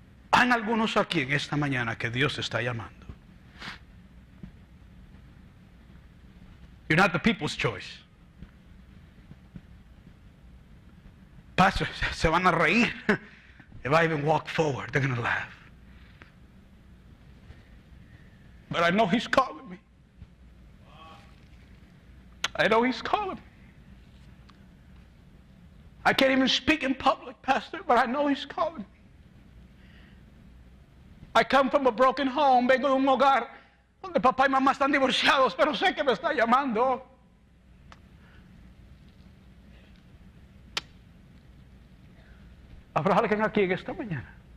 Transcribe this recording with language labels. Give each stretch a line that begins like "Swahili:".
Spanish: Hay algunos aquí en esta mañana que Dios te está llamando.
English: You're not the people's choice. Pastor,
Spanish: se van a reír.
English: If I even walk forward, they're going to laugh. But I know He's calling me. I know He's calling me. I can't even speak in public, Pastor, but I know He's calling me. I come from a broken home.
Spanish: Vengo de un hogar donde papá y mamá están divorciados, pero sé que me está llamando. ¿Habrá alguien aquí en esta mañana?